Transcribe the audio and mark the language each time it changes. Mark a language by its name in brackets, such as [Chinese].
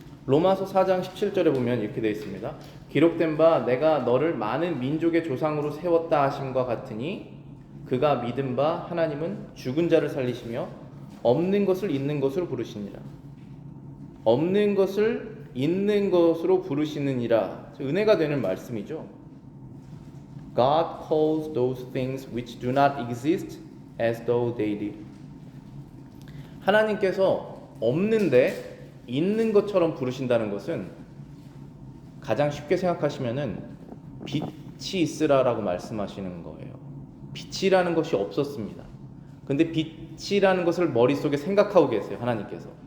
[Korean] 로마서 4장 17절에 보면 이렇게 되어 있습니다. 기록된 바 내가 너를 많은 민족의 조상으로 세웠다 하심과 같으니 그가 믿은 바 하나님은 죽은 자를 살리시며 없는 것을 있는 것으로 부르시니라. 없는 것을 있는 것으로 부르시느니라. 은혜가 되는 말씀이죠. [English] God calls those things which do not exist as though they did. [Korean] 하나님께서 없는데 있는 것처럼 부르신다는 것은 가장 쉽게 생각하시면은 빛이 있으라라고 말씀하시는 거예요. 빛이라는 것이 없었습니다. 근데 빛이라는 것을 머릿속에 생각하고 계세요, 하나님께서.